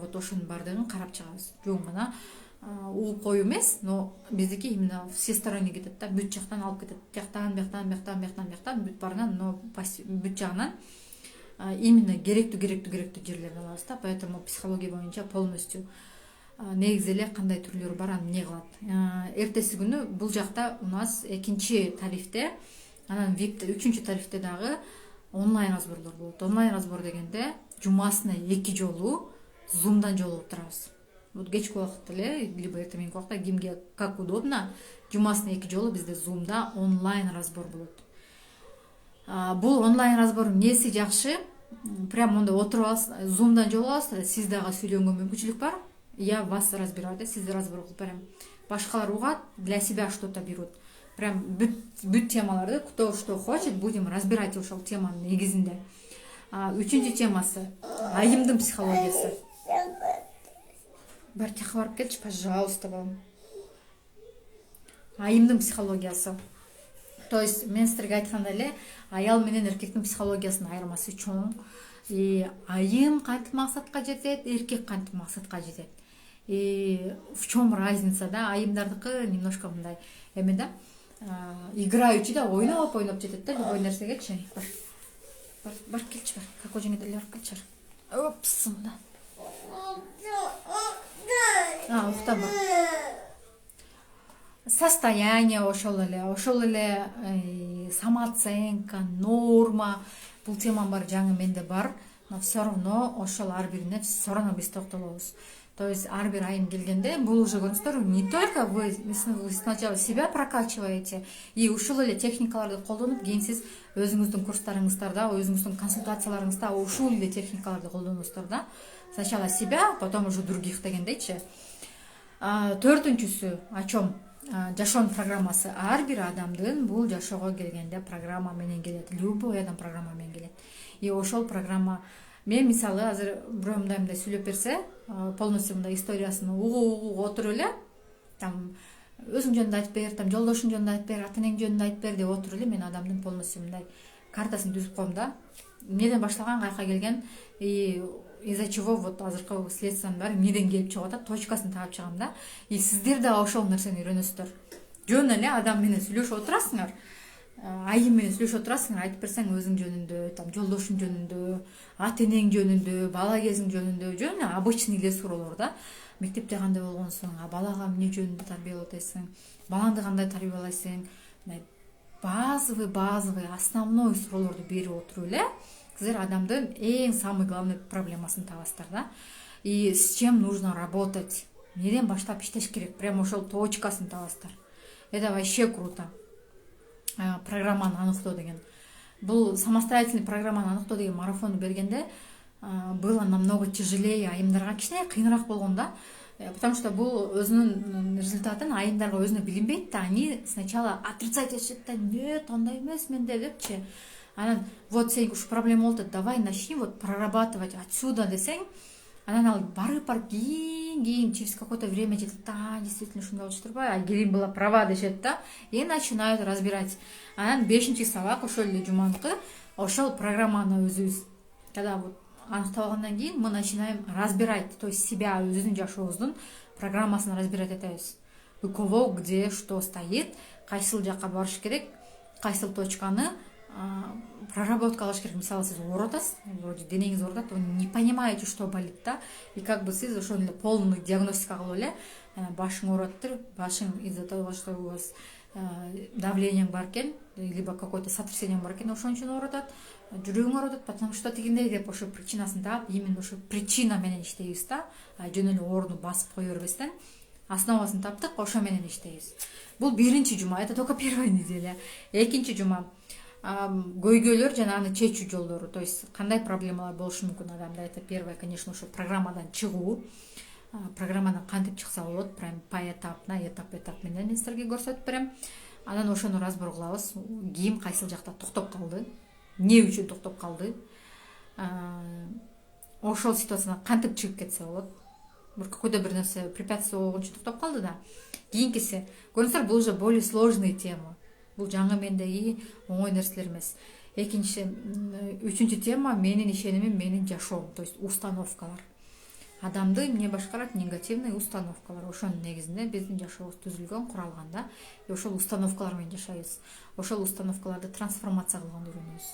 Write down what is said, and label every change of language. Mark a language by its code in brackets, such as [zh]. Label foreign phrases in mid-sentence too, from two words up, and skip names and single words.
[ky] Вот ошонун баардыгын карап чыгабыз. Жөн гана угуп коюу эмес, но биздики [ru] именно всесторонне [ky] кетет да, бүт жактан алып кетет. Бияктан, бүт баарынан, но бүт жагынан именно керектүү жерлерин алабыз да. Поэтому психология боюнча полностью негизи эле кандай түрлөрү бар, аны эмне кылат. Эртеси күнү бул жакта [ru] у нас [ky] экинчи тарифте, анан випте, үчүнчү тарифте дагы онлайн разборлор болот. Онлайн разбор дегенде жумасына 2 жолу зумдан жолугуп турабыз. Вот кечки убакытта эле, либо эртең убакытта, кимге [ru] как удобно, [ky] жумасына 2 жолу бизде зумда онлайн разбор болот. Бул онлайн разбордун эмнеси жакшы? Прям монда отуруп аласыз, зумдан жолугуп аласыз, сиз дагы сүйлөнгөнгө мүмкүнчүлүк бар. [ru] я вас разбираю, [ky] да, сизди разбор кылып берем. Башкалар угат, [ru] для себя что-то берут. [ky] Прям бүт темаларды, [ru] кто что хочет, будем разбирать [ky] ошол теманын негизинде. Үчүнчү темасы айымдын психологиясы. Бар тихо барып келчи, пожалуйста, балам. Айымдын психологиясы. [ru] То есть [ky] мен силерге айткандай эле аял менен эркектин психологиясынын айырмасы чоң. Айым кантип максатка жетет, эркек кантип максатка жетет. [ru] В чем разница, да? [ky] Айымдардыкы немножко мындай эме да, играючи да, ойноп жетет да, любой нерсегечи. Бар келчи, бар. Какой жеңет эле барып келчи. Опс, мында. Уктама. Состояние ошол эле самооценка, норма, бул теманын баары жаңы менде бар, [ru] но все равно [ky] ошол ар бирине [ru] все равно [ky] биз токтолобуз. [ru] То есть [ky] ар бир айым келгенде бул уже көрүңүздөр, [ru] не только вы сначала себя прокачиваете и [ky] ушул эле техникаларды колдонуп, кийин сиз өзүңүздүн курстарыңыздарда, өзүңүздүн консультацияларыңызда ушул эле техникаларды колдоносуздар да. [ru] Сначала себя, потом уже других дегендейчи. Төртүнчүсү о чем? [ky] Жашоонун программасы. Ар бир адамдын бул жашоого келгенде программа менен келет. Любой адам программа менен келет. И ошол программа мен мисалы азыр бирөө мындай сүйлөп берсе, полностью мындай историясын угуп отуруп эле, там өзүң жөнүндө айтып бер, там жолдошуң жөнүндө айтып бер, ата энең жөнүндө айтып бер деп отуруп эле мен адамдын полностью мындай картасын түзүп коем да. Эмнеден башталган, кайка келген, [ru] и из-за чего вот [ky] азыркы следствиянын баары эмнеден келип чыгып атат, точкасын таап чыгам да. И сиздер да ошол нерсени үйрөнөсүздөр. Жөн эле адам менен сүйлөшүп отурасыңар, айым менен сүйлөшүп отурасыңар, айтып берсең өзүң жөнүндө, там жолдошуң жөнүндө, ата энең жөнүндө, бала кезиң жөнүндө, жөн эле обычный эле суроолор да. Мектепте кандай болгонсуң, балага эмне жөнүндө тарбиялап атасың, балаңды кандай тарбиялайсың, базовый, основной суроолорду берип отуруп эле сиздер адамдын эң [ru] самый главный [ky] проблемасын табасыздар да. [ru] И с чем нужно работать, [ky] неден баштап иштеш керек, прям ошол точкасын табасыздар. [ru] Это вообще круто. [ky] Программаны аныктоо деген. Бул самостоятельный программаны аныктоо деген марафонду бергенде [ru] было намного тяжелее, [ky] айымдарга кичине кыйыныраак болгон да. [ru] Потому что [ky] бул өзүнүн результатын айымдарга өзүнө билинбейт да. [ru] Они сначала отрицать этишет да, нет, [ky] андай эмес менде депчи. Анан вот сен уж проблема болду, [ru] давай начни вот прорабатывать отсюда [ky] десең, анан ал барып кийин [ru] через какое-то время [ky] жетет, да, [ru] действительно [ky] ушундай болчу турбайбы, [ru] Айгерим была права [ky] дешет да, [ru] и начинают разбирать. [ky] Анан 5-чи сабак ошол эле жуманыкы, ошол программаны өзүбүз [ru] когда вот [ky] аныктап алгандан кийин [ru] мы начинаем разбирать, то есть себя, [ky] өзүнүн жашообуздун программасын разбирать этебиз. [ru] У кого где что стоит, [ky] кайсыл жакка барыш керек, кайсыл точканы проработка кылыш керек. Мисалы сиз оорутасыз, вроде денеңиз оорутат, [ru] вы не понимаете, что болит [ky] да, [ru] и как бы [ky] сиз ошол эле полный диагностика кылып эле башың оорутаттыр, башың [ru] из-за того, что у вас [ky] давлениең бар экен, [ru] либо какое-то [ky] сотрясениең бар экен, ошон үчүн оорутат, жүрөгүң оорутат, [ru] потому что [ky] тигиндей деп ошо причинасын таап, именно ошо причина менен иштейбиз да, жөн эле ооруну басып кое бербестен основасын таптык, ошо менен иштейбиз. Бул биринчи жума, [ru] это только первая неделя. [ky] Экинчи жума көйгөйлөр жана аны чечүү жолдору, [ru] то есть [ky] кандай проблемалар болушу мүмкүн адамда. [ru] Это первое, конечно, [ky] ошо программадан чыгуу. Программадан кантип чыкса болот, прям поэтапно, этап менен мен силерге көрсөтүп берем. Анан ошону разбор кылабыз. Ким кайсыл жакта токтоп калды, эмне үчүн токтоп калды, ошол ситуациядан кантип чыгып кетсе болот. Какой-то бир нерсе препятствие болгон үчүн токтоп калды да. Кийинкиси, көрүңүздөр, бул уже [ru] более сложный [ky] тема. Бул жаңы мендеги оңой нерселер эмес. Үчүнчү тема менин ишенимим, менин жашоом, [ru] то есть [ky] установкалар. Адамды эмне башкарат? Негативный установкалар. Ошонун негизинде биздин жашообуз түзүлгөн, куралган да. Ошол установкалар менен жашайбыз. Ошол установкаларды трансформация кылганды үйрөнөбүз.